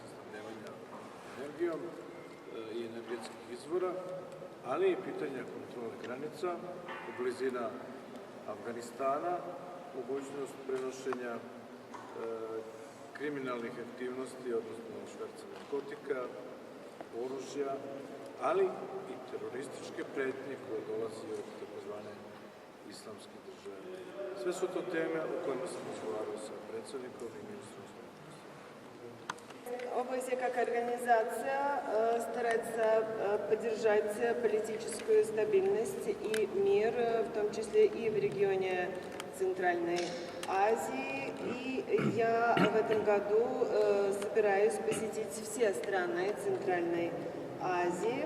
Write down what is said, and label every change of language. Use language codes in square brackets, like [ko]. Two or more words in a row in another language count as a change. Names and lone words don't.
[sr] snabdevanja energijom i energetskih izvora, ali i pitanja kontrole granica, blizina Afganistana, mogućnost prenošenja kriminalnih aktivnosti, odnosno šverca narkotika, oružja, ali i terorističke pretnje koje dolazi od takozvane islamske države. Sve su to teme o kojima sam razgovarao sa predsjednikom i ministrom spoljnih poslova. [ru] ОБСЕ как организация старается поддержать политическую стабильность и мир, в том числе и в регионе Центральной Азии. И я в этом году собираюсь посетить все страны Центральной Азии.